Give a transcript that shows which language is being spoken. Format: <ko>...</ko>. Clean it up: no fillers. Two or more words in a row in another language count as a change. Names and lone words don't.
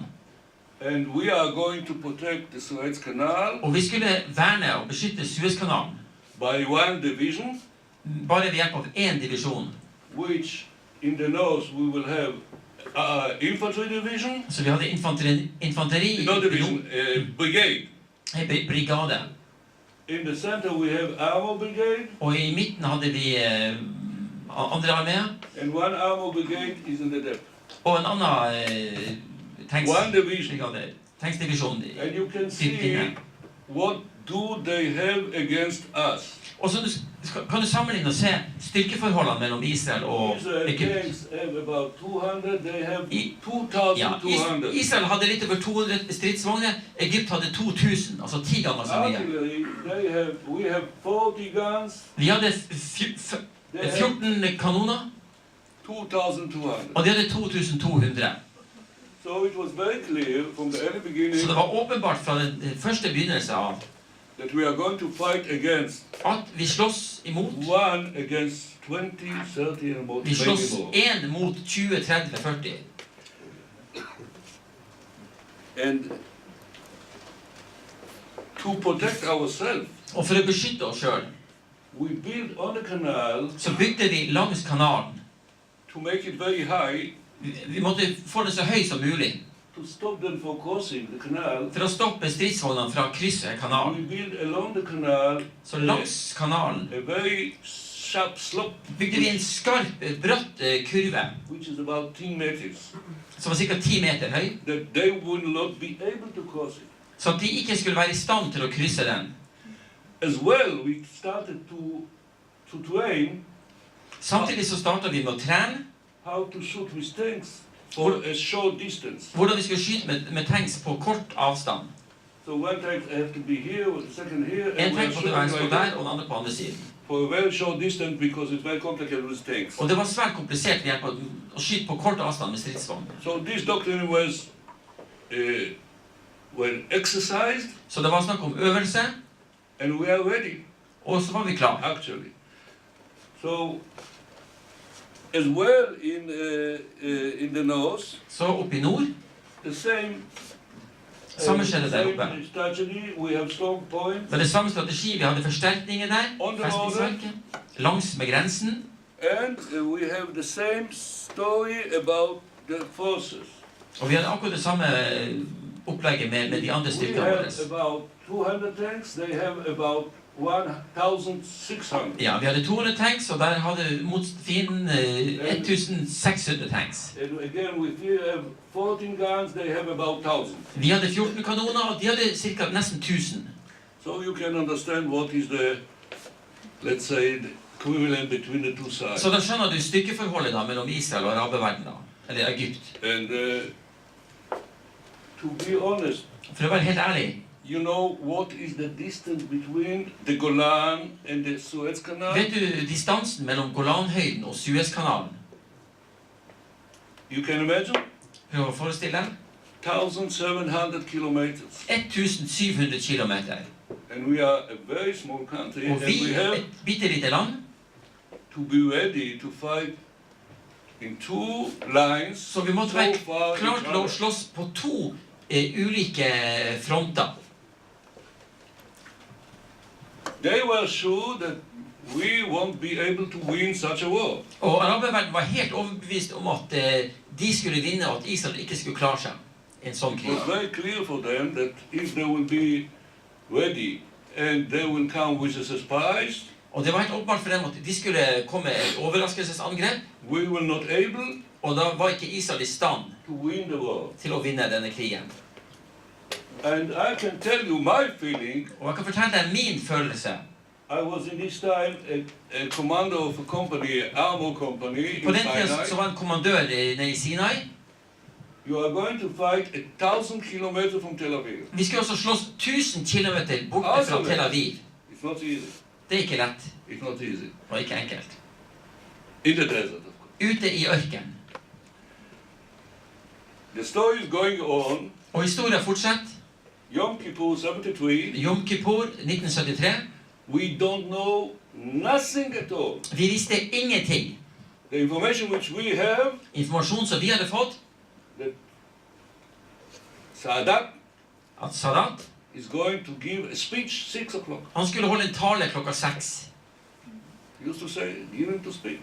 <en>and we are going to protect the Suez Canal</en> <no>Og vi skulle verne og beskytte Suezkanalen.</no> <en>by one division,</en> <no>Bare ved hjelp av én divisjon.</no> <en>which in the north we will have infantry division,</en> <no>Så vi hadde infanteri</no> <en>not division, brigade.</en> <no>brigade.</no> <en>In the center we have armor brigade,</en> <no>Og i midten hadde vi andre armé,</no> <en>and one armor brigade is in the depth.</en> <no>og en annen</no> <en>One division.</en> <no>tanksdivisjon.</no> <en>And you can see what do they have against us.</en> <no>Og så kan du sammenligne og se styrkeforholdene mellom Israel og Israel Egypt.</no> <en>tanks have about 200, they have</en> <no>Ja,</no> <en>2,200.</en> <no>Israel hadde litt over 200 stridsvogner, Egypt hadde 2000, altså 10 ganger så mye.</no> <en>Artillery, we have 40 guns,</en> <no>Vi hadde</no> <en>they have</en> <no>14 kanoner,</no> <en>2,200.</en> <no>og de hadde 2200.</no> <en>So it was very clear from the early beginning</en> <no>Så det var åpenbart fra den første begynnelse av</no> <en>that we are going to fight against</en> <no>at vi slåss imot.</no> <en>one against 20, 30 and more,</en> <no>Vi slåss</no> <en>maybe more.</en> <no>1 mot 20, 30, 40.</no> <en>And to protect ourselves,</en> <no>Og for å beskytte oss selv,</no> <en>we built on the canal</en> <no>så bygde vi langs kanalen.</no> <en>to make it very high</en> <no>Vi måtte få den så høy som mulig,</no> <en>to stop them from crossing the canal.</en> <no>for å stoppe stridsvognene fra å krysse kanalen.</no> <en>We built along the canal</en> <no>Så langs kanalen</no> <en>a very sharp slope,</en> <no>bygde vi en skarp, bratt kurve,</no> <en>which is about 10 meters,</en> <no>som var ca. 10 meter høy,</no> <en>that they would not be able to cross it.</en> <no>så at de ikke skulle være i stand til å krysse den.</no> <en>As well, we started to train</en> <no>Samtidig så startet vi med å trene</no> <en>how to shoot with tanks for a short distance.</en> <no>hvordan vi skulle skyte med tanks på kort avstand.</no> <en>So one tank have to be here, the second here,</en> <no>En</no> <en>and we are</en> <no>tank måtte være</no> <en>shooting</en> <no>stå</no> <en>like</en> <no>der,</no> <en>that</en> <no>og den andre på andre siden.</no> <en>for a very short distance because it's very complicated with tanks.</en> <no>Og det var svært komplisert ved hjelp av å skyte på kort avstand med stridsvogn.</no> <en>So this doctrine was well exercised,</en> <no>Så det var snakk om øvelse,</no> <en>and we are ready</en> <no>og så var vi klar.</no> <en>actually. So as well in the north,</en> <no>Så oppe i nord,</no> <en>the same</en> <no>samme skjedde der oppe.</no> <en>same strategy. We have strong points,</en> <no>Men det samme strategi, vi hadde forsterkninger der, festningsverket, langs med grensen.</no> <en>and we have the same story about the forces.</en> <no>Og vi hadde akkurat det samme opplegget med de andre</no> <en>We</en> <no>styrkene</no> <en>have</en> <no>våre.</no> <en>about 200 tanks. They have about 1,600.</en> <no>Ja, vi hadde 200 tanks, og der hadde mot fienden 1600 tanks.</no> <en>And again, we have 14 guns. They have about 1,000.</en> <no>Vi hadde 14 kanoner, og de hadde cirka nesten 1000.</no> <en>So you can understand what is the, let's say, the equivalent between the two sides.</en> <no>Så da skjønner du styrkeforholdet da mellom Israel og arabeverdenen da, eller Egypt.</no> <en>And to be honest,</en> <no>For å være helt ærlig,</no> <en>you know what is the distance between the Golan and the Suez Canal?</en> <no>vet du distansen mellom Golanhøyden og Suezkanalen?</no> <en>You can imagine?</en> <no>Prøv å forestille deg.</no> <en>1,700 kilometers.</en> <no>1700 kilometer.</no> <en>And we are a very small country,</en> <no>Og</no> <en>and</en> <no>vi,</no> <en>we have</en> <no>et bitte lite land,</no> <en>to be ready to fight in two lines</en> <no>så vi måtte</no> <en>so</en> <no>være</no> <en>far</en> <no>klart</no> <en>each</en> <no>til å</no> <en>other.</en> <no>slåss på to ulike fronter.</no> <en>They were sure that we won't be able to win such a war.</en> <no>Og arabeverdenen var helt overbevist om at de skulle vinne, og at Israel ikke skulle klare seg i en sånn</no> <en>It</en> <no>krig.</no> <en>was very clear for them that if they will be ready and they will come with a surprise,</en> <no>Og det var helt åpenbart for dem at de skulle komme med et overraskelsesangrep,</no> <en>we will not able</en> <no>og da var ikke Israel i stand</no> <en>to win the war.</en> <no>til å vinne denne krigen.</no> <en>And I can tell you my feeling.</en> <no>Og jeg kan fortelle deg min følelse.</no> <en>I was in this time a commander of a company, armor company</en> <no>På</no> <en>in</en> <no>den tiden så Sinai. var en kommandør nede i Sinai.</no> <en>You are going to fight 1,000 kilometers from Tel Aviv.</en> <no>Vi skulle også slåss 1000 kilometer borte fra Tel Aviv.</no> <en>It's not easy.</en> <no>Det er ikke lett,</no> <en>It's not easy.</en> <no>og ikke enkelt.</no> <en>In the desert, of course.</en> <no>Ute i ørken.</no> <en>The story is going on.</en> <no>Og historien fortsetter. Yom Kippur 73. Yom Kippur 1973.</no> <en>We don't know nothing at all.</en> <no>Vi visste ingenting.</no> <en>The information which we have,</en> <no>Informasjon som vi hadde fått,</no> <en>that Sadat</en> <no>at Sadat,</no> <en>is going to give a speech 6 o'clock.</en> <no>han skulle holde en tale klokka 6.</no> <en>He used to say, give him to speak.</en>